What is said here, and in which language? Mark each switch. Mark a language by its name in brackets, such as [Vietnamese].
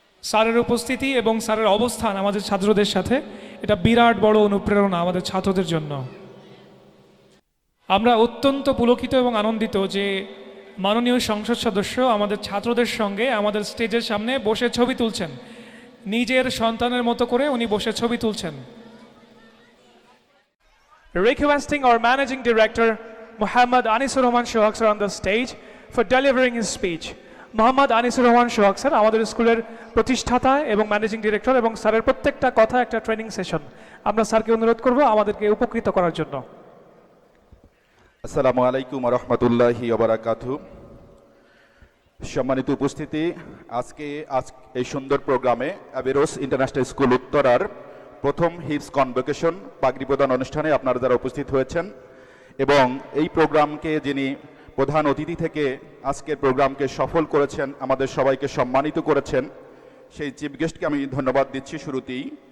[Bangla] স্যারের উপস্থিতি এবং স্যারের অবস্থান আমাদের ছাত্রদের সাথে, এটা বিরাট বড় অনুপ্রেরণা আমাদের ছাত্রদের জন্য। আমরা অত্যন্ত পুলকিত এবং আনন্দিত যে মাননীয় সংসদ সদস্য আমাদের ছাত্রদের সঙ্গে আমাদের স্টেজের সামনে বসে ছবি তুলছেন, নিজের সন্তানের মতো করে উনি বসে ছবি তুলছেন। [English] Requesting our Managing Director Muhammad Anisur Rahman Shohak sir on the stage for delivering his speech. [Bangla] Muhammad Anisur Rahman Shohak sir আমাদের স্কুলের প্রতিষ্ঠাতা এবং ম্যানেজিং ডিরেক্টর, এবং স্যারের প্রত্যেকটা কথা একটা ট্রেনিং সেশন। আমরা স্যারকে অনুরোধ করব আমাদেরকে উপকৃত করার জন্য। [Arabic] আসসালামু আলাইকুম ওয়া রাহমাতুল্লাহি ওয়া বারাকাতুহু। [Bangla] সম্মানিত উপস্থিতি, আজকে এই সুন্দর প্রোগ্রামে অ্যাবেরোস ইন্টারন্যাশনাল স্কুল উত্তরার প্রথম হিপস কনভোকেশন পাগড়ি প্রদান অনুষ্ঠানে আপনারা যারা উপস্থিত হয়েছেন, এবং এই প্রোগ্রামকে যিনি প্রধান অতিথি থেকে আজকের প্রোগ্রামকে সফল করেছেন, আমাদের সবাইকে সম্মানিত করেছেন, সেই চিফ গেস্টকে আমি ধন্যবাদ দিচ্ছি শুরুতেই।